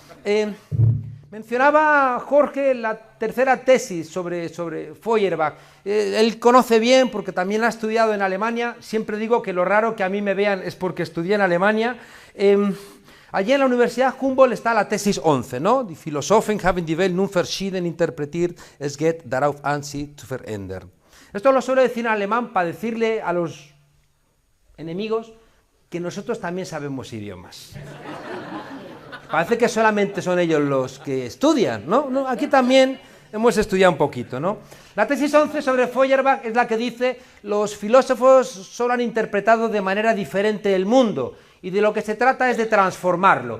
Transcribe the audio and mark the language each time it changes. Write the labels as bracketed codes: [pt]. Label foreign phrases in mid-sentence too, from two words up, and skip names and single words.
[es] mencionaba Jorge la tercera tesis sobre Feuerbach. Él conoce bien porque también la ha estudiado en Alemania. Siempre digo que lo raro que a mí me vean es porque estudié en Alemania. Allí en la Universidad Humboldt está la tesis 11, ¿no? [de] Die Philosophen haben die Welt nun verschieden interpretiert, es geht darauf an, sie zu verändern. [es] Esto lo suelo decir en alemán para decirle a los enemigos que nosotros también sabemos idiomas. Parece que solamente son ellos los que estudian, ¿no? No, aquí también hemos estudiado un poquito, ¿no? La tesis 11 sobre Feuerbach es la que dice: los filósofos solo han interpretado de manera diferente el mundo, y de lo que se trata es de transformarlo.